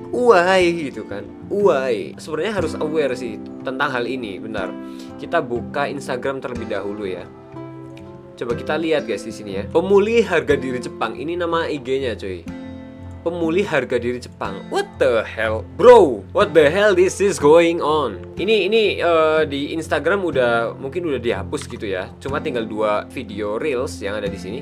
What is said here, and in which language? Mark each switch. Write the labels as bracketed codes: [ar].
[id] Why gitu kan, why? Sebenarnya harus aware sih tentang hal ini. Benar, kita buka Instagram terlebih dahulu ya. Coba kita lihat guys di sini ya. Pemulih harga diri Jepang, ini nama IG-nya coy. Pemulih harga diri Jepang. [en] What the hell, bro? What the hell this is going on? [id] Ini di Instagram mungkin udah dihapus gitu ya. Cuma tinggal 2 video reels yang ada di sini.